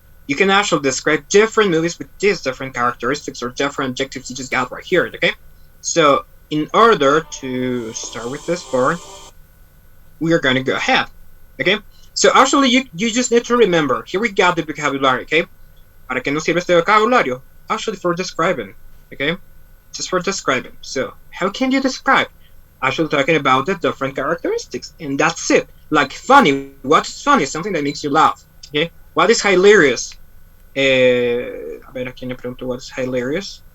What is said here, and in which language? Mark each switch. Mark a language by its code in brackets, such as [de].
[en] You can actually describe different movies with these different characteristics or different adjectives you just got right here. Okay, so in order to start with this part, we are going to go ahead. Okay, so actually you just need to remember. Here we got the vocabulary. [es] Okay, ¿para qué nos sirve este vocabulario? [en] Actually for describing. Okay, just for describing. So how can you describe? Actually talking about the different characteristics, and that's it. Like funny. What's funny? Something that makes you laugh. Okay, what is hilarious? [es] A ver, a quién le pregunto [en] what is hilarious.